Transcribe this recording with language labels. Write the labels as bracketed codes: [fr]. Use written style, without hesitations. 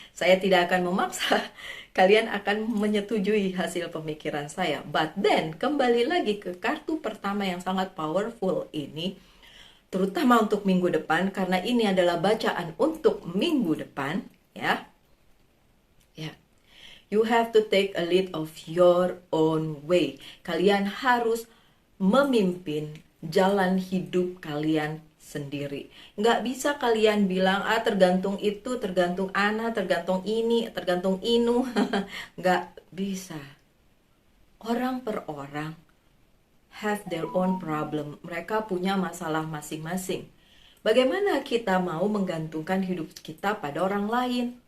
[id] Saya tidak akan memaksa kalian akan menyetujui hasil pemikiran saya. [en] But then, [id] kembali lagi ke kartu pertama yang sangat powerful ini, terutama untuk minggu depan, karena ini adalah bacaan untuk minggu depan, ya. Ya. [en] You have to take a lead of your own way. [id] Kalian harus memimpin jalan hidup kalian sendiri. Nggak bisa kalian bilang, tergantung itu, tergantung ana, tergantung ini, tergantung inu. Nggak bisa. Orang per orang [en] have their own problem. [id] Mereka punya masalah masing-masing. Bagaimana kita mau menggantungkan hidup kita pada orang lain?